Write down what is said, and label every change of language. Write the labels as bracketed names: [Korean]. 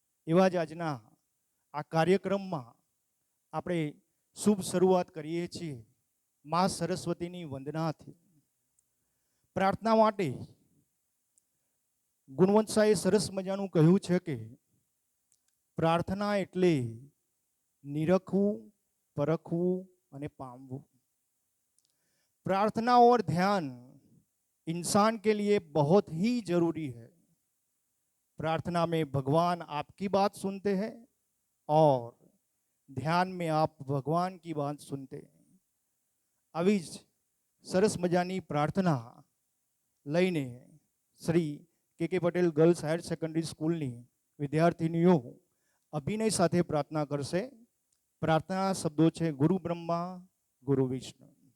[Gujarati] એવા જ આજના આ કાર્યક્રમમાં આપણે શુભ શરૂઆત કરીએ છીએ મા સરસ્વતીની વંદનાથી. પ્રાર્થના માટે ગુણવંત શાહે સરસ મજાનું કહ્યું છે કે પ્રાર્થના એટલે નિરખવું, પરખવું અને પામવું. [Hindi] प्रार्थना और ध्यान इंसान के लिए बहुत ही जरूरी है. प्रार्थना में भगवान आपकी बात सुनते हैं और ध्यान में आप भगवान की बात सुनते हैं. [Gujarati] આવી જ સરસ મજાની પ્રાર્થના લઈને શ્રી કે પટેલ ગર્લ્સ હાયર સેકન્ડરી સ્કૂલની વિદ્યાર્થીનીઓ અભિનય સાથે પ્રાર્થના કરશે. પ્રાર્થના શબ્દો છે ગુરુ બ્રહ્મા ગુરુ વિષ્ણુ.